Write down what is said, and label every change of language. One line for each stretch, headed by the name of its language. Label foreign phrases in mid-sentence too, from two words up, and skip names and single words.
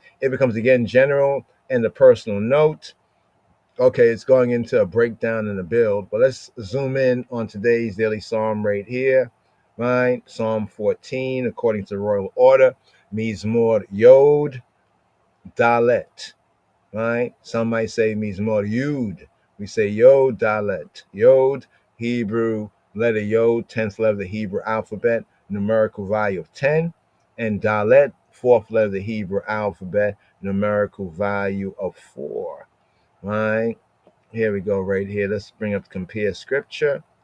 English: It becomes again general and the personal note. Okay, it's going into a breakdown and a build, but let's zoom in on today's daily psalm right here, right? Psalm 14, according to royal order,
Hebrew: Mizmor Yod Dalet,
English: right? Some might say
Hebrew: Mizmor Yud.
English: We say
Hebrew: Yod Dalet.
English: Yod, Hebrew letter Yod, 10th letter of the Hebrew alphabet, numerical value of 10, and Dalet, 4th letter of the Hebrew alphabet, numerical value of 4. Right, here we go right here. Let's bring up compare scripture.